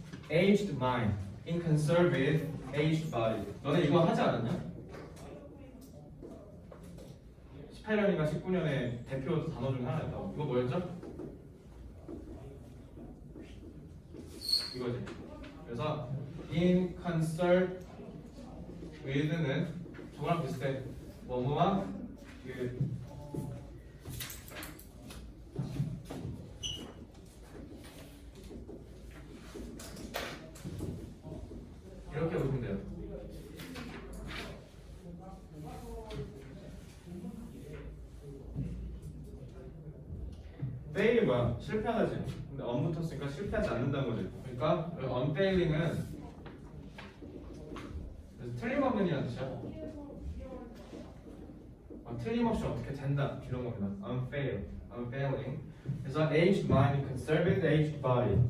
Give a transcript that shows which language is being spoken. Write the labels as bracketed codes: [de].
[en] Aged mind in conservative aged body. [ko] 너네 이거 하지 않았냐? 18년인가 19년에 대표 단어 중 하나였다고. 이거 뭐였죠? 이거지. 그래서 [en] in concert with [ko] 는 저거랑 비슷해. 뭐뭐와 그 이렇게 보시면 돼요. fail이 뭐야? 실패하다지. 근데 on 붙었으니까 실패하지 않는다는 거지. 그러니까 unfailing은 틀림없는이라는 뜻이야. 틀림없이 어떻게 된다 이런 겁니다. [en] unfailing. [ko] 그래서 [en] aged mind, conservative aged body.